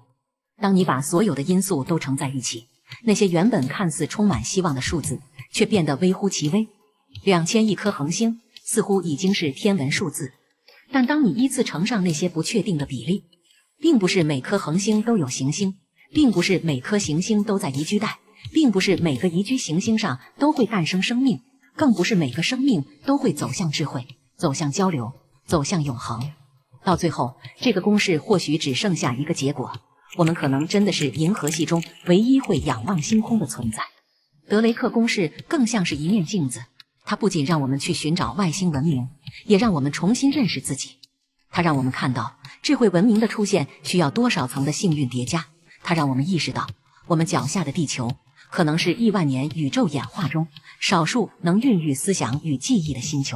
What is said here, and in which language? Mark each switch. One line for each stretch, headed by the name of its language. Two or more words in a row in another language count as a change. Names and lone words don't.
Chinese: 當你把所有的因素都乘在一起，那些原本看似充滿希望的數字，卻變得微乎其微。2000億顆恆星似乎已經是天文數字，但當你依次乘上那些不確定的比例，並不是每顆恆星都有行星，並不是每顆行星都在宜居帶，並不是每個宜居行星上都會誕生生命，更不是每個生命都會走向智慧，走向交流，走向永恆。到最後，这個公式或許只剩下一個結果，我們可能真的是銀河系中唯一會仰望星空的存在。德雷克公式更像是一面鏡子，它不僅讓我們去尋找外星文明，也讓我們重新認識自己。它讓我們看到智慧文明的出現需要多少層的幸運疊加，它讓我們意識到我們腳下的地球可能是億萬年宇宙演化中少數能孕育思想與記憶的星球。